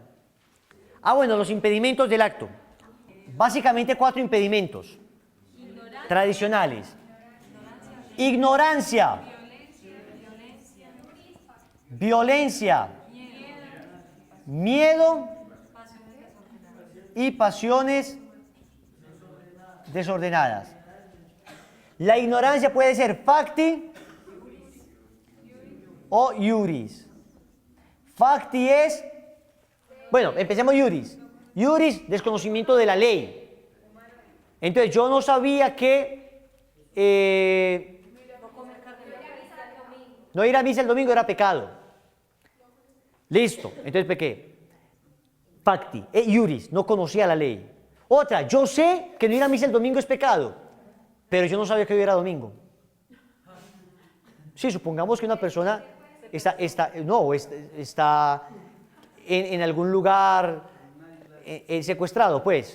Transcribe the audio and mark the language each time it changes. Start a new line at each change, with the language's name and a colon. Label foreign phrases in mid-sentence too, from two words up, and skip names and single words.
Spanish: Bueno, los impedimentos del acto. Básicamente 4 impedimentos tradicionales. Ignorancia. Violencia. Miedo y pasiones desordenadas. La ignorancia puede ser facti o iuris. Facti es, bueno, empecemos iuris. Iuris, desconocimiento de la ley. Entonces yo no sabía que no ir a misa el domingo era pecado. Listo, entonces pequé.
Latin: Facti, iuris,
Spanish: no conocía la ley. Otra, yo sé que no ir a misa el domingo es pecado, pero yo no sabía que hoy era domingo. Sí, supongamos que una persona está en algún lugar secuestrado, pues.